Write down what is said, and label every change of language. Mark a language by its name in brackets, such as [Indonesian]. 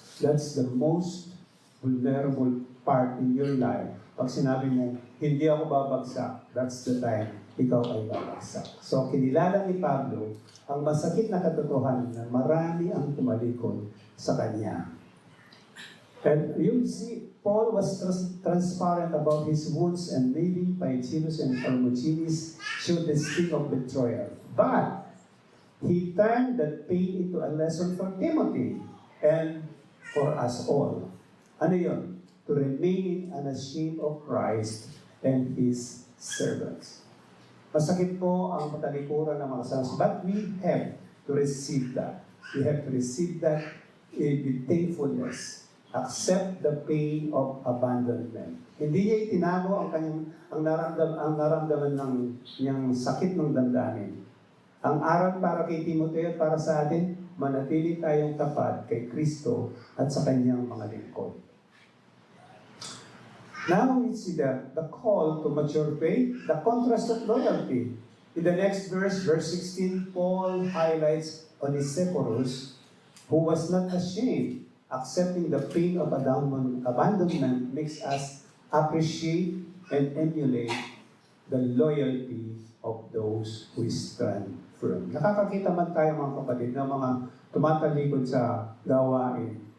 [English] That's the most vulnerable part in your life. [Filipino] Pag sinabi mo, hindi ako babagsak, [English] that's the time [Filipino] ikaw ay babagsak. So, kinilala ni Pablo ang masakit na katotohanan na marami ang tumalikod sa kanya. [English] And you see, Paul was transparent about his wounds, and maybe Phygelus and Hermogenes showed the sting of betrayal. But he turned that pain into a lesson for Timothy and for us all. [Filipino] Ano yun? [English] To remain unashamed of Christ and His servants. [Filipino] Masakit po ang patalikuran ng mga saints, [English] but we have to receive that. We have to receive that with thankfulness. Accept the pain of abandonment. [Filipino] Hindi niya itinago ang naramdaman ng niyang sakit ng damdamin. Ang aral para kay Timoteo at para sa atin, manatili tayong tapat kay Kristo at sa kanyang mga lingkod. [English] Now we see the call to mature faith, the contrast of loyalty. In the next verse, verse 16, Paul highlights Onesiphorus, who was not ashamed. Accepting the pain of abandonment makes us appreciate and emulate the loyalty of those who stand firm. [Filipino] Nakakakita man tayo mga kapatid ng mga tumatalikod sa gawain.